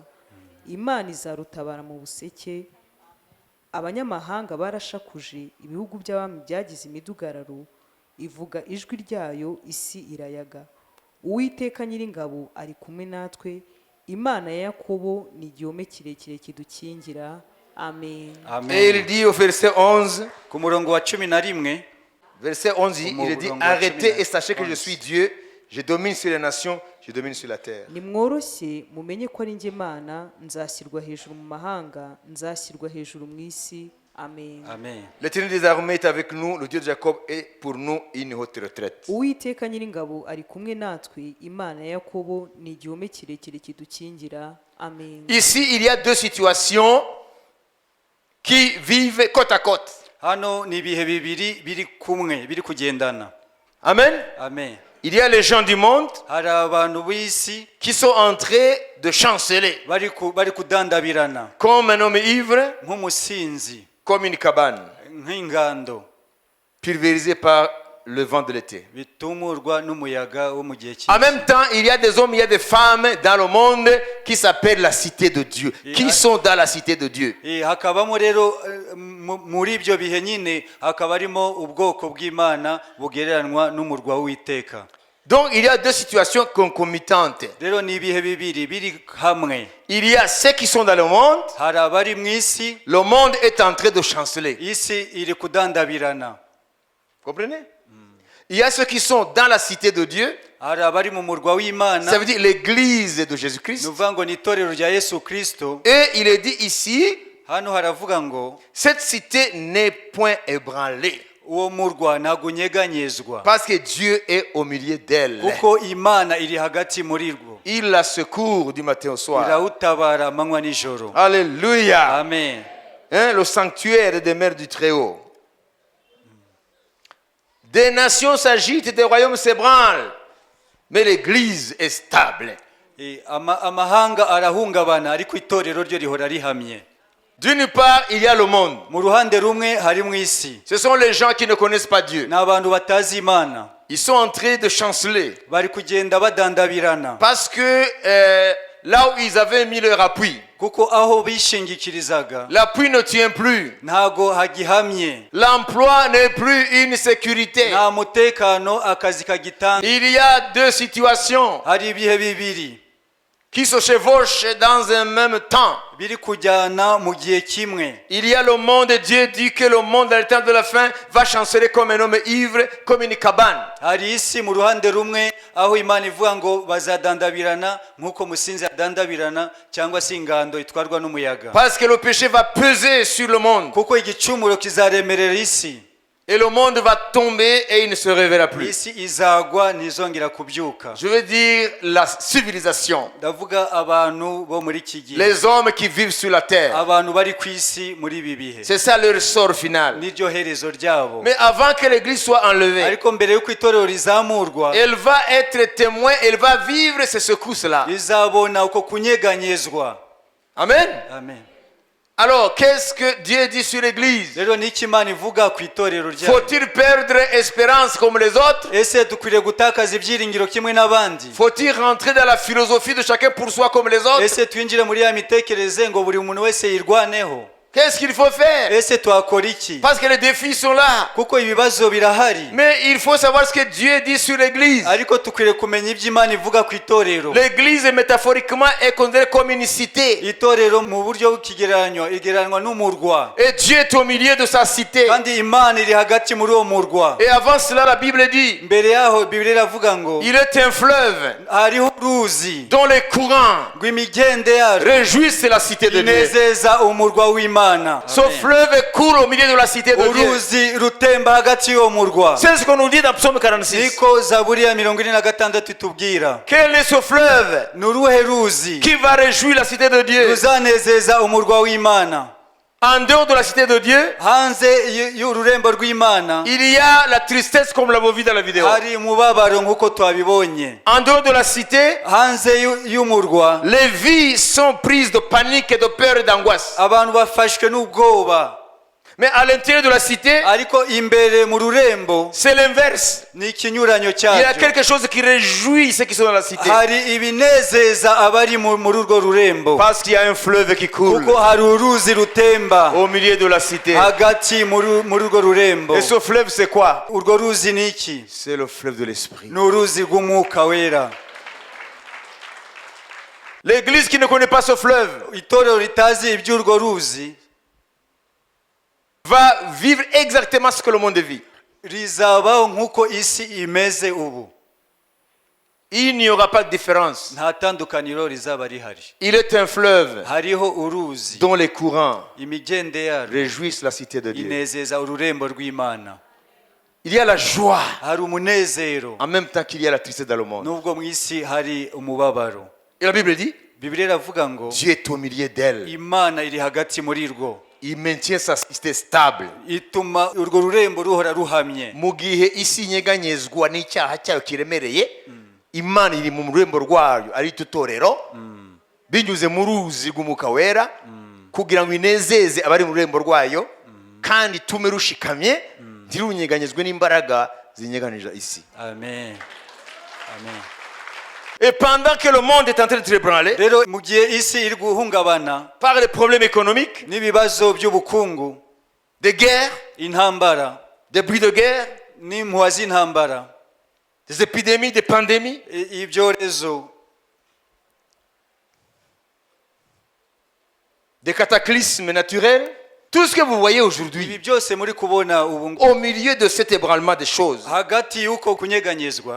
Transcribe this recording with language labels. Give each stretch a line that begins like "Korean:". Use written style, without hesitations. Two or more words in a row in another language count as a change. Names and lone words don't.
Kinyarwanda: Imana izarutabara mu buseke. Abanyamahanga barashakuje, ibihugu by'abami byagize imidugararo, ivuga ijwi ryayo, isi irayaga. Uwiteka Nyiringabo ari kumwe natwe, Imana ya Yakobo ni igihome kirekire kidukingira. Amen.
French: Et il dit au verset 11,
Kinyarwanda: Ku murongo wa 11,
French: verset 11, il dit, arrêtez et sachez que je suis Dieu, je domine sur les nations, je domine sur la terre.
Kinyarwanda: Nimworoshye mumenye ko ari njye Mana, nzashyirwa hejuru mu mahanga, nzashyirwa hejuru mu isi. Amen. amen.
French: L'Éternel des armées est avec nous, le Dieu de Jacob est pour nous une haute retraite.
Kinyarwanda: Uwiteka Nyiringabo ari kumwe natwe, Imana ya Yakobo ni igihome kirekire kidukingira. Amen.
French: Ici, il y a deux situations qui vivent côte à côte.
Kinyarwanda: Hano ni ibihe bibiri biri kumwe, biri kugendana. Amen. Amen.
French: Il y a les gens du monde
Kinyarwanda: Hari abantu b'isi
French: qui sont en train de chanceler,
Kinyarwanda: bari kudandabirana,
French: comme un homme ivre,
Kinyarwanda: nk'umusinzi,
French: comme une cabane.
Kinyarwanda: nk'ingando
French: pulvérisées par le vent de l'été.
Kinyarwanda: bitumurwa n'umuyaga wo mu gihe
French: En
Kinyarwanda: cy'isi.
French: même temps, il y a des hommes, il y a des femmes dans le monde qui s'appellent la cité de Dieu, qui sont dans la cité de Dieu.
Kinyarwanda: Hakabamo rero muri ibyo bihe nyine hakaba harimo ubwoko bw'Imana bugereranywa n'umurwa w'Uwiteka.
French: Donc, il y a deux situations concomitantes.
Kinyarwanda: Rero ni ibihe bibiri biri hamwe.
French: Il y a ceux qui sont dans le monde.
Kinyarwanda: Hari abari mu isi,
French: Le monde est en train de chanceler. isi iri kudandabirana. Comprenez? Il y a ceux qui sont dans la cité de Dieu.
Kinyarwanda: Hari abari mu murwa w'Imana,
French: Ça veut dire l'église de
Kinyarwanda: ni
French: Jésus-Christ.
Kinyarwanda: ukuvuga ngo ni itorero rya Yesu Kristo.
French: Et il est dit ici,
Kinyarwanda: Hano haravuga ngo
French: cette cité n'est point ébranlée.
Kinyarwanda: uwo murwa ntabwo unyeganyezwa
French: Parce que Dieu est au milieu d'elle.
Kinyarwanda: kuko Imana iri hagati muri rwo,
French: Il la secourt du matin au soir.
Kinyarwanda: irawutabara amanywa n'ijoro. Alléluia. Amen.
French: Hein, le sanctuaire des mers du Très-Haut. Des nations s'agitent, des royaumes s'ébranlent. Mais l'église est stable.
Kinyarwanda: Amahanga arahungabana ariko itorero ryo rihora rihamye.
French: D'une part, il y a le monde.
Kinyarwanda: Mu ruhande rumwe hari mu isi,
French: Ce sont les gens qui ne connaissent pas Dieu.
Kinyarwanda: ni abantu batazi Imana,
French: Ils sont en train de chanceler.
Kinyarwanda: bari kugenda badandabirana
French: Parce que là où ils avaient mis leur appui,
Kinyarwanda: kuko aho bishingikirizaga
French: l'appui ne tient plus.
Kinyarwanda: ntago hagihamye,
French: L'emploi n'est plus une sécurité.
Kinyarwanda: nta mutekano, akazi kagitanga.
French: Il y a deux situations
Kinyarwanda: Hari ibihe bibiri
French: qui se chevauchent dans un même temps.
Kinyarwanda: biri kujyana mu gihe kimwe.
French: Il y a le monde, Dieu dit que le monde à l'état de la fin va chanceler comme un homme ivre, comme une cabane.
Kinyarwanda: Hari isi mu ruhande rumwe aho Imana ivuga ngo bazadandabirana nk'uko musinzi adandabirana cyangwa se ingando itwarwa n'umuyaga,
French: Parce que le péché va peser sur le monde.
Kinyarwanda: kuko igicumuro kizaremerera isi,
French: Et le monde va tomber et il ne se réveillera plus.
Kinyarwanda: isi izagwa ntizongera kubyuka.
French: Je veux dire la civilisation.
Kinyarwanda: Ndavuga abantu bo muri iki gihe,
French: Les hommes qui vivent sur la terre.
Kinyarwanda: abantu bari ku isi muri ibi bihe,
French: C'est ça leur sort final.
Kinyarwanda: niryo herezo ryabo.
French: Mais avant que l'église soit enlevée,
Kinyarwanda: Ariko mbere y'uko itorero rizamurwa,
French: elle va être témoin, elle va vivre ces secousses-là.
Kinyarwanda: rizabona uko kunyeganyezwa. Amen. Amen.
French: Alors, qu'est-ce que Dieu dit sur l'église?
Kinyarwanda: Rero ni iki Imana ivuga ku itorero ryayo?
French: Faut-il perdre espérance comme les autres?
Kinyarwanda: Ese dukwiriye gutakaza ibyiringiro kimwe n'abandi?
French: Faut-il rentrer dans la philosophie de chacun pour soi comme les autres?
Kinyarwanda: Ese twinjire muri ya mitekerereze ngo buri muntu wese yirwaneho?
French: Qu'est-ce qu'il faut faire?
Kinyarwanda: Ese twakora iki?
French: Parce que les défis sont là.
Kinyarwanda: Kuko ibibazo birahari,
French: Mais il faut savoir ce que Dieu dit sur l'église.
Kinyarwanda: ariko tukwiriye kumenya ibyo Imana ivuga ku itorero.
French: L'église, métaphoriquement, est considérée comme une cité.
Kinyarwanda: Itorero mu buryo bw'ikigereranyo igereranywa n'umurwa,
French: Et Dieu est au milieu de sa cité.
Kinyarwanda: kandi Imana iri hagati muri uwo murwa.
French: Et avant cela, la Bible dit,
Kinyarwanda: Mbere yaho Bibiliya iravuga ngo
French: il est un fleuve
Kinyarwanda: hariho uruzi
French: dont les courants
Kinyarwanda: rw'imigende yarwo
French: réjouissent la cité de Dieu.
Kinyarwanda: inezeza umurwa w'Imana.
French: Ce fleuve coule au milieu de la cité de Dieu.
Kinyarwanda: Uruzi rutemba hagati y'uwo murwa.
French: C'est ce qu'on nous dit dans Psaume 46.
Kinyarwanda: Niko Zaburi ya 46 itubwira.
French: Quel est ce fleuve
Kinyarwanda: Ni uruhe ruzi
French: qui va réjouir la cité de Dieu?
Kinyarwanda: ruzanezeza umurwa w'Imana?
French: En dehors de la cité de Dieu,
Kinyarwanda: Hanze y'ururembo rw'Imana
French: il y a la tristesse comme l'avons vu dans la vidéo.
Kinyarwanda: hari umubabaro nk'uko twabibonye.
French: En dehors de la cité,
Kinyarwanda: Hanze y'umurwa
French: les vies sont prises de panique, de peur et d'angoisse.
Kinyarwanda: abantu bafashwe n'ubwoba,
French: Mais à l'intérieur de la cité,
Kinyarwanda: ariko imbere mu rurembo
French: c'est l'inverse.
Kinyarwanda: ni ikinyuranyo
French: Il y a
Kinyarwanda: cyacyo.
French: quelque chose qui réjouit ceux qui sont dans la cité.
Kinyarwanda: Hari ibinezeza abari muri urwo rurembo,
French: Parce qu'il y a un fleuve qui coule
Kinyarwanda: kuko hari uruzi rutemba
French: au milieu de la cité.
Kinyarwanda: hagati muri urwo rurembo.
French: Et ce fleuve, c'est quoi?
Kinyarwanda: Urwo ruzi ni iki?
French: C'est le fleuve de l'esprit.
Kinyarwanda: Ni uruzi rw'umwuka wera.
French: L'église qui ne connaît pas ce fleuve
Kinyarwanda: Itorero ritazi iby'urwo ruzi
French: va vivre exactement ce que le monde vit.
Kinyarwanda: rizabaho nk'uko isi imeze ubu.
French: Il n'y aura pas de différence.
Kinyarwanda: Nta tandukaniro rizaba rihari.
French: Il est un fleuve
Kinyarwanda: Hariho uruzi,
French: dont les courants
Kinyarwanda: imigende yarwo
French: réjouissent la cité de Dieu.
Kinyarwanda: inezeza ururembo rw'Imana.
French: Il y a la joie
Kinyarwanda: Hari umunezero
French: en même temps qu'il y a la tristesse dans le monde.
Kinyarwanda: nubwo mu isi hari umubabaro.
French: Et la Bible dit,
Kinyarwanda: Bibiliya iravuga ngo
French: Dieu est au milieu d'elle.
Kinyarwanda: Imana iri hagati muri rwo,
French: Il maintient sa cité stable.
Kinyarwanda: ituma urwo rurembo ruhora ruhamye. Mu gihe isi inyeganyezwa n'icyaha cyayo kiremereye, Imana iri mu rurembo rwayo ari itorero, binyuze mu ruzi rw'umwuka wera, kugira ngo inezeze abari mu rurembo rwayo, kandi itume rushikamye ntirunyeganyezwe n'imbaraga zinyeganije isi. amen amen.
French: Et pendant que le monde est en train de ébranler
Kinyarwanda: rero mu gihe isi iri guhungabana
French: par les problèmes économiques,
Kinyarwanda: n'ibibazo by'ubukungu,
French: des guerres,
Kinyarwanda: intambara
French: des bruits de guerre,
Kinyarwanda: n'impuha z'intambara,
French: des épidémies, des pandémies,
Kinyarwanda: ibyorezo,
French: des cataclysmes naturels, tout ce que vous voyez
Kinyarwanda: ibi
French: aujourd'hui,
Kinyarwanda: byose muri kubona ubu
French: au milieu de cet ébranlement des choses
Kinyarwanda: hagati y'uko kunyeganyezwa